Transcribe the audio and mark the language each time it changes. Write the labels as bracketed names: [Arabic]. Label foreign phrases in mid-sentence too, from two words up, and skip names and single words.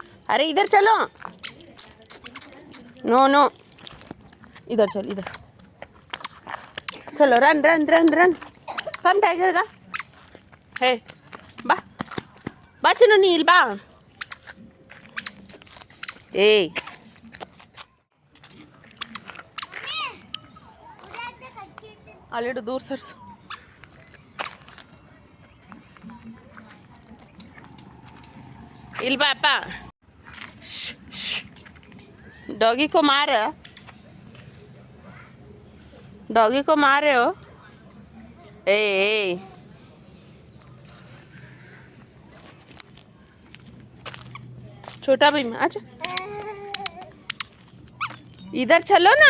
[Hindi] अरे इधर चलो. नो इधर चल इधर. चलो रन. कम टाइगर का. [Kannada] ಹೇ ಬಾ ಚಿನ್ನು ನಿಲ್ ಬಾ. ए ಅಲ್ಲಿಡು ದೂರ ಸರ್ಸು. ಇಲ್ಲಿ ಬಾ ಅಪ್ಪ. [Hindi] डॉगी को मार रहे हो. ए छोटा भीम अच्छा इधर चलो ना.